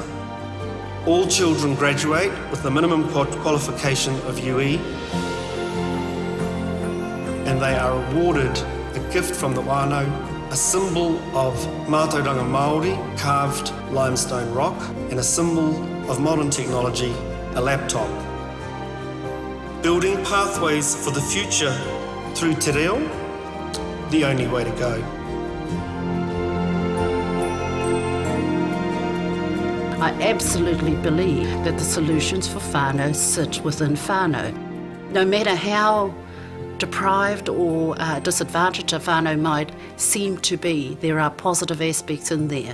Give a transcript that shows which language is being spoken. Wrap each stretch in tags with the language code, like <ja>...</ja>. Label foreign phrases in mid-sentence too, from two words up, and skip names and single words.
<en>All children graduate with the minimum qualification of UE, and they are awarded a gift from the wānau, a symbol of</en> <mi>Mātauranga Māori</mi> <en>carved limestone rock, and a symbol of modern technology, a laptop. building pathways for the future through</en> <mi>te reo,</mi> <en>the only way to go. I absolutely believe that the solutions for whānau sit within whānau. No matter how deprived or disadvantaged a whānau might seem to be, there are positive aspects in there.</en>